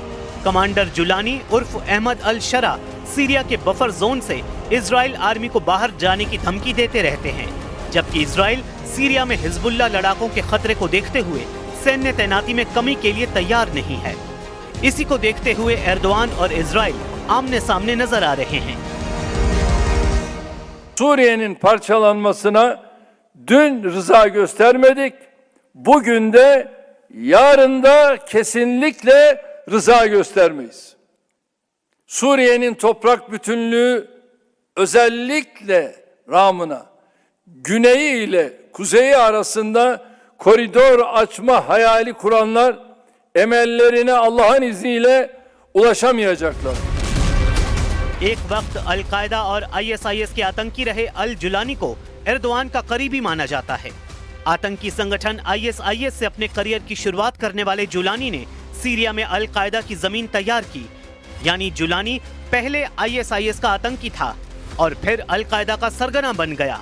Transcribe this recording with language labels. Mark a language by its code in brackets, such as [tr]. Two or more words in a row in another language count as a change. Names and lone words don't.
[hi] कमांडर जुलानी उर्फ अहमद अल शरा सीरिया के बफर जोन से इजराइल आर्मी को बाहर जाने की धमकी देते रहते हैं, जबकि इजराइल सीरिया में हिजबुल्ला लड़ाकों के खतरे को देखते हुए सैन्य तैनाती में कमी के लिए तैयार नहीं है। इसी को देखते हुए एर्दोआन और इजराइल आमने सामने नजर आ रहे हैं। [tr] Suriye'nin parçalanmasına dün rıza göstermedik. Bugün de yarın da kesinlikle rıza göstermeyiz. Suriye'nin toprak bütünlüğü özellikle Ramına, güneyi ile kuzeyi arasında koridor açma hayali kuranlar emellerine Allah'ın izniyle ulaşamayacaklar. [hi] एक वक्त अल-कायदा और आईएसआईएस के आतंकी रहे अल जुलानी को एर्दोआन का करीबी माना जाता है। आतंकी संगठन आईएसआईएस से अपने करियर की शुरुआत करने वाले जुलानी ने सीरिया में अल-कायदा की जमीन तैयार की। यानी जुलानी पहले आईएसआईएस का आतंकी था और फिर अल-कायदा का सरगना बन गया।